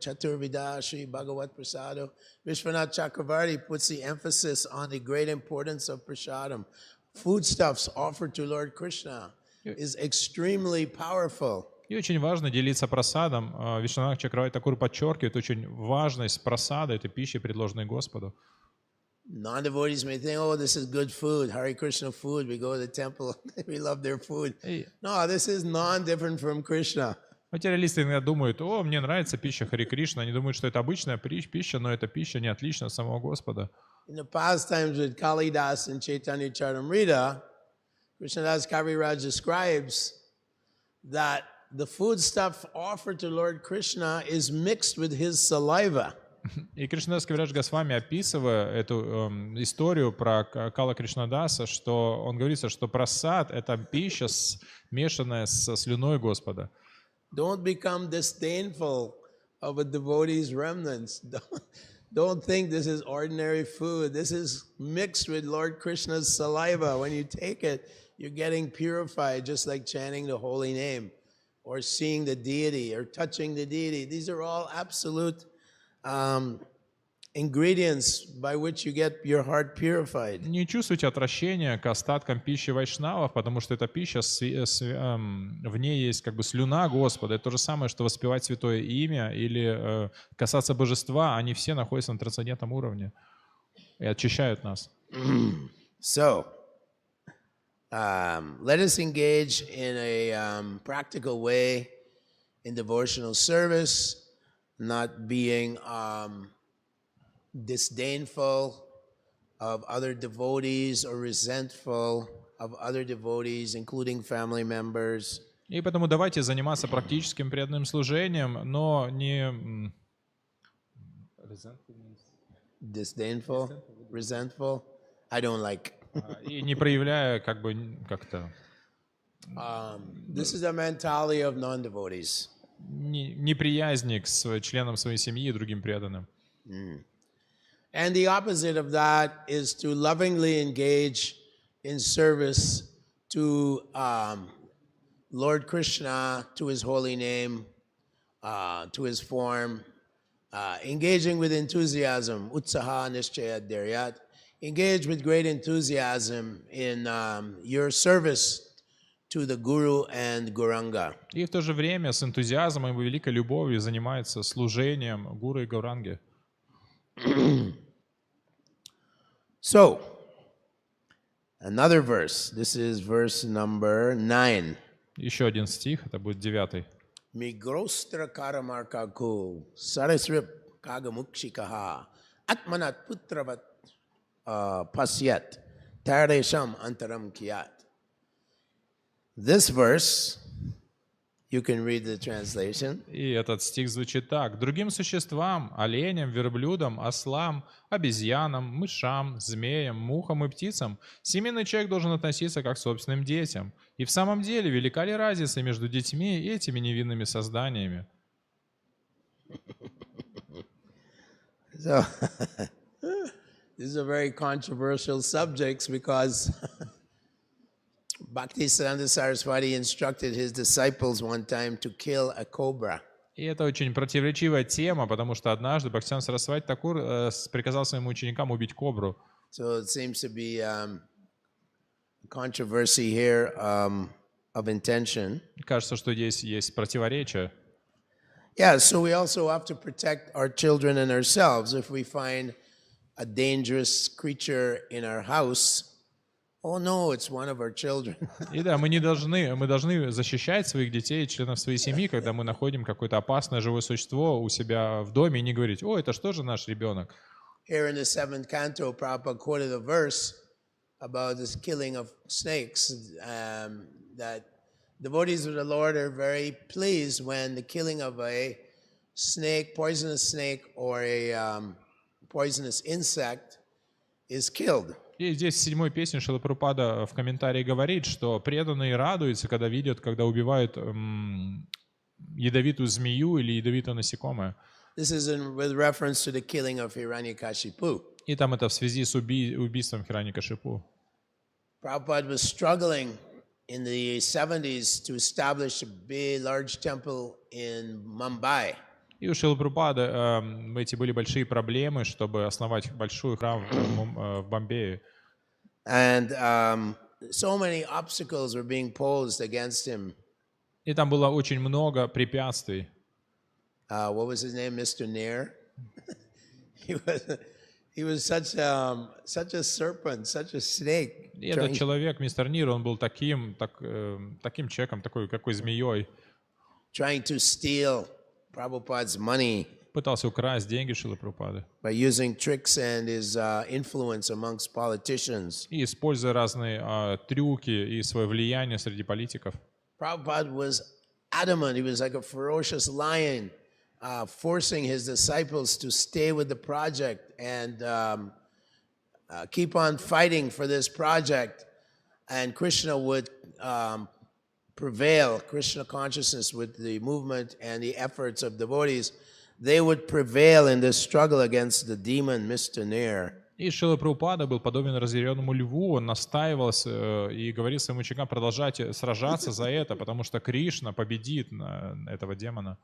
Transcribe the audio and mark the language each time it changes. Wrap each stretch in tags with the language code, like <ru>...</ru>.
<sa>Chaturvida Shri Bhagavat Prasado.</sa> <en>Vishwanath Chakravarti puts the emphasis on the great importance of prasadam. Foodstuffs offered to Lord Krishna is extremely powerful.</en> <ru>И очень важно делиться прасадом. Вишванатх Чакраварти Такур подчеркивает очень важность прасада, этой пищи, предложенной Господу.</ru> <en>Non-devotees may think, oh, this is good food, Hare Krishna food. We go to the temple, we love their food. No, this is non-different from Krishna.</en> <ru>Материалисты иногда думают, о, мне нравится пища Хари Кришна. Они думают, что это обычная пища, но эта пища не отлична от самого Господа.</ru> <en>In the past times with Kalidas and Chaitanya Charitamrita, Krishnadas Kaviraj describes that the food stuff offered to Lord Krishna is mixed with his saliva.</en> <ru>И Кришнадас Кавирадж Госвами, описывая эту историю про Кала Кришнадаса, что он говорится, что прасад — это пища, смешанная со слюной Господа.</ru> <en>Don't become disdainful of a devotee's remnants. Don't think this is ordinary food. This is mixed with Lord Krishna's saliva. When you take it, you're getting purified, just like chanting the holy name or seeing the deity or touching the deity. These are all absolute ingredients by which you get your heart purified.</en> <ru>Не чувствуйте отвращения к остаткам пищи вайшнавов, потому что эта пища, в ней есть как бы слюна Господа. Это то же самое, что воспевать святое имя или касаться божества. Они все находятся на трансцендентном уровне и очищают нас.</ru> <en>So, let us engage in a practical way in devotional service, not being disdainful of other devotees or resentful of other devotees, including family members.</en> <ru>И поэтому давайте заниматься практическим преданным служением, но не...</ru> <en>Disdainful, resentful, I don't like.</en> <ru>И не проявляя как бы как-то...</ru> <en>This is the mentality of non-devotees.</en> <ru>Неприязни к членам своей семьи и другим преданным.</ru> <en>And the opposite of that is to lovingly engage in service to Lord Krishna, to his holy name, to his form, engaging with enthusiasm,</en> <sa>utsaha nishchaya dharyat,</sa> <en>engage with great enthusiasm in your service to the Guru and Gauranga.</en> <ru>И в то же время с энтузиазмом и великой любовью занимается служением Гуру и Гауранги.</ru> <en>So, another verse. This is verse number 9.</en> <ru>Еще один стих, это будет 9.</ru> <sa>Migrostra karamarkaku sarasrip kagamukshikaha atmanat putravat pasyat taresham antaram kiyat.</sa> <en>This verse, you can read the translation.</en> <ru>И этот стих звучит так. Другим существам, оленям, верблюдам, ослам, обезьянам, мышам, змеям, мухам и птицам семейный человек должен относиться как к собственным детям. И в самом деле, велика ли разница между детьми и этими невинными созданиями?</ru> <en>So, these are very controversial subjects because Bhaktisiddhanta Saraswati instructed his disciples one time to kill a cobra.</en> <ru>И это очень противоречивая тема, потому что однажды Бхактисиддханта Сарасвати Такур приказал своим ученикам убить кобру.</ru> <en>So it seems to be controversy here of intention.</en> <ru>Кажется, что здесь есть противоречие.</ru> <en>Yeah, so we also have to protect our children and ourselves. If we find a dangerous creature in our house, oh no, it's one of our children.</en> <ru>И да, мы должны защищать своих детей, членов своей семьи, когда мы находим какое-то опасное живое существо у себя в доме, и не говорить: о, это что же наш ребенок?</ru> <en>Here in the 7th canto, Prabhupada quoted a verse about this killing of snakes, that devotees of the Lord are very pleased when the killing of a snake, poisonous snake, or a poisonous insect is killed.</en> <ru>И здесь в 7-й песне Шрила Прабхупада в комментарии говорит, что преданные радуются, когда видят, когда убивают ядовитую змею или ядовитое насекомое.</ru> <en>This is with reference to the killing of Hiranyakashipu.</en> <ru>И там это в связи с убийством Хираньякашипу.</ru> <en>Prabhupada was struggling in the 70s to establish a big, large temple in Mumbai.</en> <ru>И у Шрилы Прабхупады эти были большие проблемы, чтобы основать большой храм в Бомбее.</ru> <en>And so many obstacles were being posed against him.</en> <ru>И там было очень много препятствий.</ru> <en>What was his name? Mr. Nair. he was such a serpent, such a snake.</en> <ru>И этот человек, мистер Нир, он был таким человеком, какой змеей.</ru> <en>Trying to steal Prabhupada's money.</en> <ru>Пытался украсть деньги Шрилы Прабхупады.</ru> <en>By using tricks and his influence amongst politicians.</en> <ru>И используя разные трюки и свое влияние среди политиков.</ru> <en>Prabhupada was adamant. He was like a ferocious lion, forcing his disciples to stay with the project and keep on fighting for this project. And Krishna would prevail. Krishna consciousness with the movement and the efforts of devotees, they would prevail in this struggle against the demon, Mr. Nair.</en> <ru>И Шрила Прабхупада был подобен разъяренному льву, он настаивал и говорил своим ученикам продолжать сражаться за это, потому что Кришна победит этого демона.</ru>